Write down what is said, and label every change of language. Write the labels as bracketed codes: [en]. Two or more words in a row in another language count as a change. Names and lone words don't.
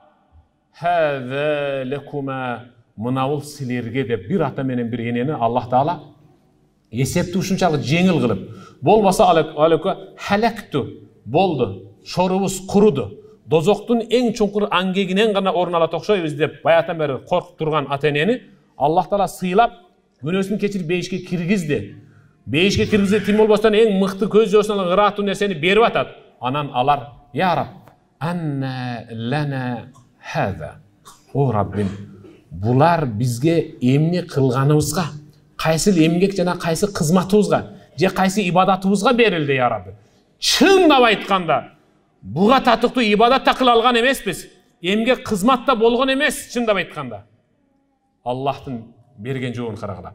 [ar] هذا لكم, [ky] мынабул силерге деп бир ата менен бир энени Аллах Таала эсепти ушунчалык жеңил кылып, болбаса алеке халакту, болду, шорубуз куруду, дозоктун эң чуңкур аңгегинен гана орун алат окшойбуз деп баятан бери коркуп турган ата энени Аллах Таала сыйлап, күнөөсүн кечирип бейишке киргизди. Бейишке киргизди, тим болбостон эң мыкты көз жоосун алган ыраттуу нерсени берип атат. Анан алар, [ar] يا رب أنى لنا هذا. [ky] О Раббим, булар бизге эмне кылганыбызга, кайсы эмгек жана кайсы кызматыбызга, же кайсы ибадатыбызга берилди, [ar] يا ربي. [ky] Чындап айтканда, буга татыктуу ибадат да кыла алган эмеспиз. Эмгек кызмат да болгон эмес, чындап айтканда. Аллахтын берген жообун карагыла.